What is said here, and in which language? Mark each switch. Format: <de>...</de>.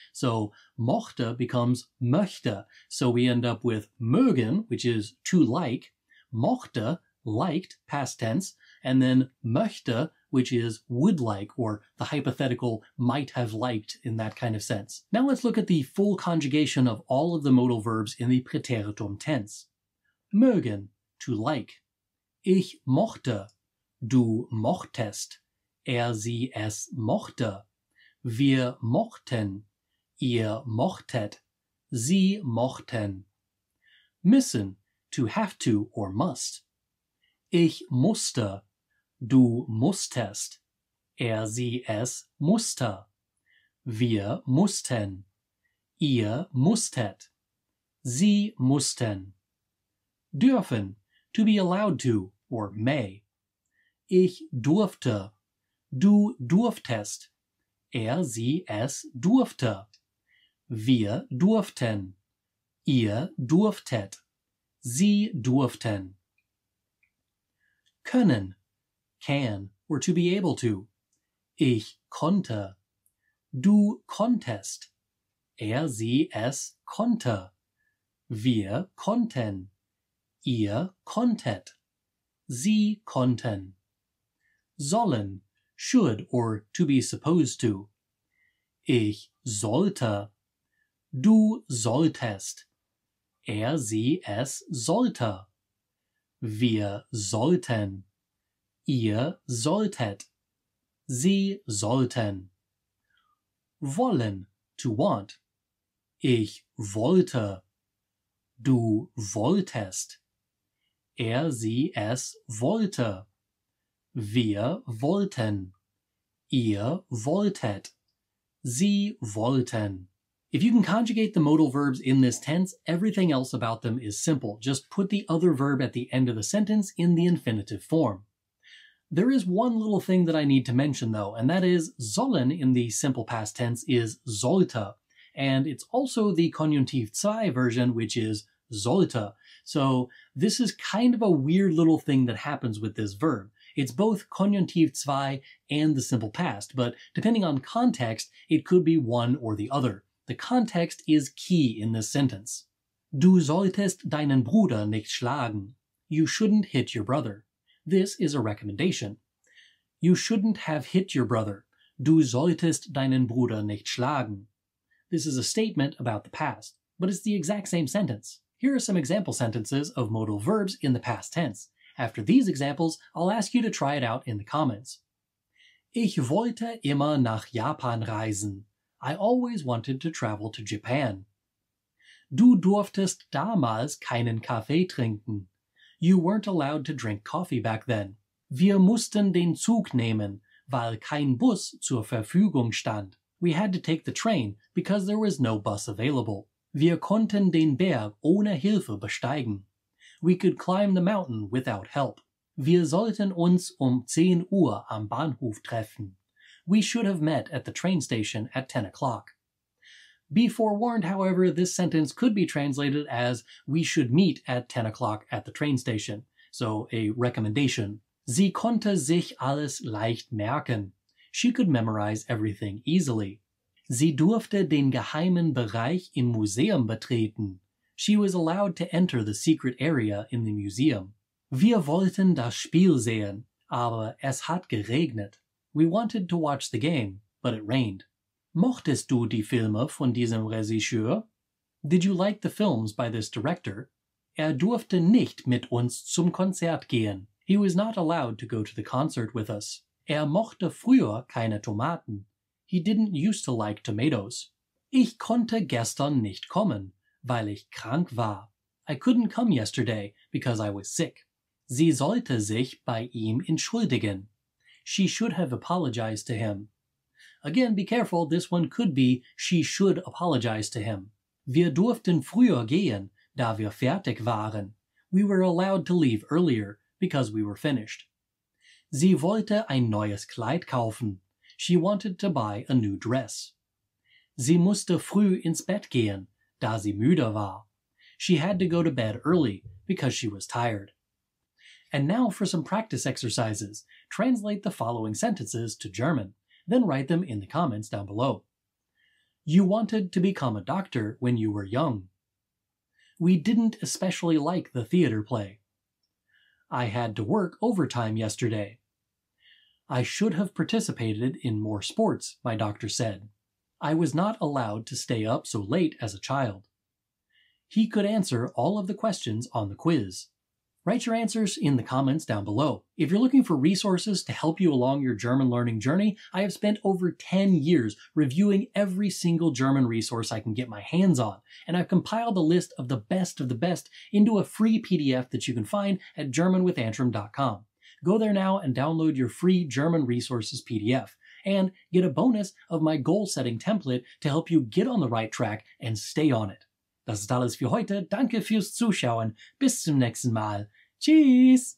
<en>So mochte becomes möchte. So we end up with mögen, which is to like, mochte, liked, past tense, and then möchte, which is would like, or the hypothetical might have liked in that kind of sense. Now let's look at the full conjugation of all of the modal verbs in the Präteritum tense. Mögen, to like.</en> <de>Ich mochte, du mochtest, sie es mochte. Wir mochten, ihr mochtet, sie mochten.</de> <en>Müssen, to have to or must.</en> <de>Ich musste, du musstest, sie es musste. Wir mussten, ihr musstet, sie mussten. Dürfen,</de> <en>to be allowed to or may.</en> <de>Ich durfte, du durftest, sie es durfte. Wir durften, ihr durftet, sie durften. Können,</de> <en>can, or to be able to.</en> <de>Ich konnte, du konntest, sie es konnte. Wir konnten, ihr konntet, sie konnten.</de> <en>Sollen, should, or to be supposed to.</en> <de>Ich sollte, du solltest, sie es sollte. Wir sollten, ihr solltet, sie sollten. Wollen,</de> <en>to want.</en> <de>Ich wollte, du wolltest, sie es wollte. Wir wollten, ihr wolltet, sie wollten.</de> <en>If you can conjugate the modal verbs in this tense, everything else about them is simple. Just put the other verb at the end of the sentence in the infinitive form. There is one little thing that I need to mention though, and that is sollen in the simple past tense is sollte, and it's also the Konjunktiv 2 version, which is sollte. So this is kind of a weird little thing that happens with this verb. It's both Konjunktiv 2 and the simple past, but depending on context, it could be one or the other. The context is key in this sentence.</en> <de>Du solltest deinen Bruder nicht schlagen.</de> <en>You shouldn't hit your brother. This is a recommendation. You shouldn't have hit your brother.</en> <de>Du solltest deinen Bruder nicht schlagen.</de> <en>This is a statement about the past, but it's the exact same sentence. Here are some example sentences of modal verbs in the past tense. After these examples, I'll ask you to try it out in the comments.</en> <de>Ich wollte immer nach Japan reisen.</de> <en>I always wanted to travel to Japan.</en> <de>Du durftest damals keinen Kaffee trinken.</de> <en>You weren't allowed to drink coffee back then.</en> <de>Wir mussten den Zug nehmen, weil kein Bus zur Verfügung stand.</de> <en>We had to take the train because there was no bus available.</en> <de>Wir konnten den Berg ohne Hilfe besteigen.</de> <en>We could climb the mountain without help.</en> <de>Wir sollten uns 10 Uhr am Bahnhof treffen.</de> <en>We should have met at the train station at 10 o'clock. Be forewarned, however, this sentence could be translated as we should meet at 10 o'clock at the train station, so a recommendation.</en> <de>Sie konnte sich alles leicht merken.</de> <en>She could memorize everything easily.</en> <de>Sie durfte den geheimen Bereich im Museum betreten.</de> <en>She was allowed to enter the secret area in the museum.</en> <de>Wir wollten das Spiel sehen, aber es hat geregnet.</de> <en>We wanted to watch the game, but it rained.</en> <de>Mochtest du die Filme von diesem Regisseur?</de> <en>Did you like the films by this director?</en> <de>durfte nicht mit uns zum Konzert gehen.</de> <en>He was not allowed to go to the concert with us.</en> <de>Mochte früher keine Tomaten.</de> <en>He didn't used to like tomatoes.</en> <de>Ich konnte gestern nicht kommen, weil ich krank war.</de> <en>I couldn't come yesterday because I was sick.</en> <de>Sie sollte sich bei ihm entschuldigen.</de> <en>She should have apologized to him. Again, be careful, this one could be she should apologize to him.</en> <de>Wir durften früher gehen, da wir fertig waren.</de> <en>We were allowed to leave earlier because we were finished.</en> <de>Sie wollte ein neues Kleid kaufen.</de> <en>She wanted to buy a new dress.</en> <de>Sie musste früh ins Bett gehen, da sie müde war.</de> <en>She had to go to bed early because she was tired. And now for some practice exercises. Translate the following sentences to German, then write them in the comments down below. You wanted to become a doctor when you were young. We didn't especially like the theater play. I had to work overtime yesterday. I should have participated in more sports, my doctor said. I was not allowed to stay up so late as a child. He could answer all of the questions on the quiz. Write your answers in the comments down below. If you're looking for resources to help you along your German learning journey, I have spent over 10 years reviewing every single German resource I can get my hands on, and I've compiled a list of the best into a free PDF that you can find at germanwithantrim.com. Go there now and download your free German resources PDF, and get a bonus of my goal-setting template to help you get on the right track and stay on it.</en> <de>Das ist alles für heute. Danke fürs Zuschauen. Bis zum nächsten Mal. Tschüss!</de>